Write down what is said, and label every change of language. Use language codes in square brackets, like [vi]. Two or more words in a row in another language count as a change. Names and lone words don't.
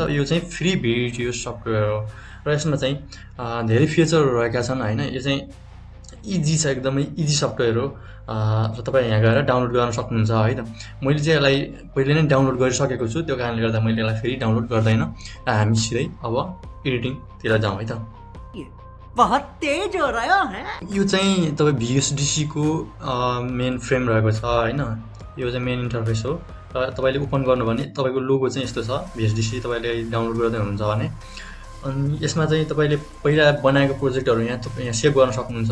[ne] यो चाहिँ [en] free video software [ne] हो र यसमा चाहिँ धेरै फिचरहरू रहेका छन् होइन। यो चाहिँ इजी छ, एकदमै [en] easy software [ne] हो र तपाईँ यहाँ गएर डाउनलोड गर्न सक्नुहुन्छ है त। मैले चाहिँ यसलाई पहिले नै डाउनलोड गरिसकेको छु, त्यो कारणले गर्दा मैले यसलाई फेरि डाउनलोड गर्दैन र हामी सिधै अब एडिटिङतिर जाउँ है त। [hi] बहुत तेज हो रहा है। [ne] यो चाहिँ तपाईँ VSDCको [en] main frame [ne] रहेको छ होइन। यो चाहिँ [en] main interface [ne] हो र तपाईँले ओपन गर्नु भने तपाईँको लोगो चाहिँ यस्तो छ। VSDC तपाईँले डाउनलोड गर्दै हुनुहुन्छ भने अनि यसमा चाहिँ तपाईँले पहिला बनाएको प्रोजेक्टहरू यहाँ सेभ गर्न सक्नुहुन्छ।